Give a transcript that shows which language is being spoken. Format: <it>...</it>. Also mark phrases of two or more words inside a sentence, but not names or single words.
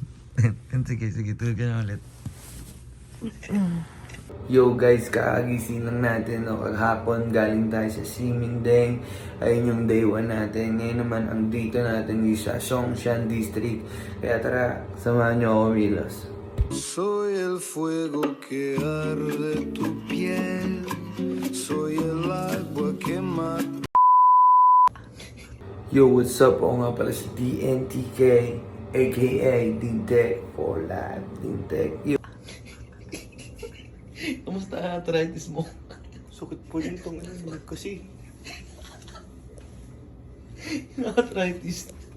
<tl>Sige, tulog ka na ulit. Yo guys, kakagising lang natin no? Kaghapon galing tayo sa Simindeng. Ayun yung day 1 natin. Ngayon naman ang dito natin is sa Songshan District. Kaya tara, samahan nyo ako Milos.</tl> <es>Soy el fuego que arde tu piel. Soy el agua que mata.</es> <en>Yo, what's up?</en> <tl>Ako nga pala si DNTK, aka Dintek for Life. Dintek. Yo. Kamusta arthritis mo? Sakit po yung tangin kasi. Arthritis.</tl>